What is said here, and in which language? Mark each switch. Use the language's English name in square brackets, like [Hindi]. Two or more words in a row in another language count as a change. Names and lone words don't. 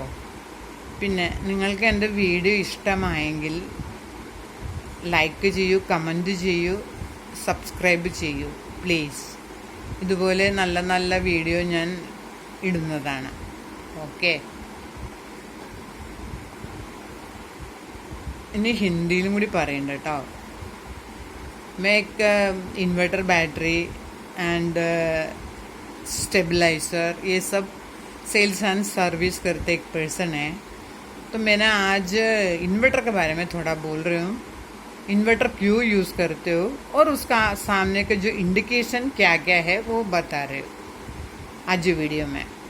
[Malayalam] പിന്നെ നിങ്ങൾക്ക് എൻ്റെ വീഡിയോ ഇഷ്ടമായെങ്കിൽ ലൈക്ക് ചെയ്യൂ, കമൻറ്റ് ചെയ്യൂ, സബ്സ്ക്രൈബ് ചെയ്യൂ പ്ലീസ്. ഇതുപോലെ നല്ല വീഡിയോ ഞാൻ ഇടുന്നതാണ്. ഓക്കെ, ഇനി ഹിന്ദിയിലും കൂടി പറയണ്ട കേട്ടോ. [Hindi] മേക്ക് [English] inverter battery and stabilizer [Hindi] ये सब [English] sales and service [Hindi] करते एक पर्सन है. तो मैंने आज इन्वर्टर के बारे में थोड़ा बोल रही हूँ. इन्वर्टर क्यों यूज़ करते हो और उसका सामने का जो इंडिकेशन क्या क्या है वो बता रहे हो आज वीडियो में.